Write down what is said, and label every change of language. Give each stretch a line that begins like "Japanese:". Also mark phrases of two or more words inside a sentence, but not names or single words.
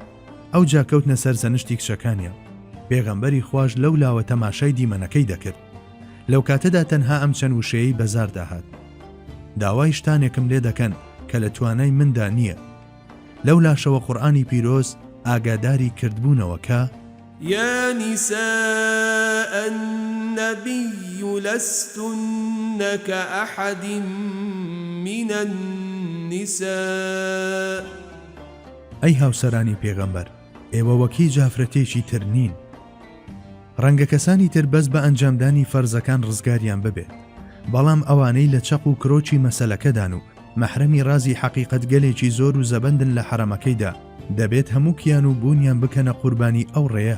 Central Kurdish: ئەو جا کەوتنە سەر زەنشتی کچەکانیان. پێغەمبەری خواش لەو لاوە تەماشای دیمەنەکەی دەکرد. لەو کاتەدا تەنها ئەم چەند وشەیەی بەزار داهات. داوای شتانێکم لێ دەکەن کە لە توانای مندا نییە. لەو لاشەوە قورئانی پیرۆز ئاگاداری کردبوونەوە کە
Arabic: يا نساء النبي لستن كأحد من النساء.
Central Kurdish: ئەی هاوسەرانی پێغەمبەر، ئێوە وەکی جافرەتێکی تر نین. ڕەنگە کەسانی تر بەس بە ئەنجامدانی فەرزەکان ڕزگاریان ببێت، بەڵام ئەوانەی لە چەق و کرۆچی مەسەلەکەدان و مەحرەمی رازی حەقیقەت گەلێکی زۆر و زەبەندن لە حرەمەکەیدا دەبێت هەموو کیان و بوونیان بکەنە قوربانی ئەو ڕێیە.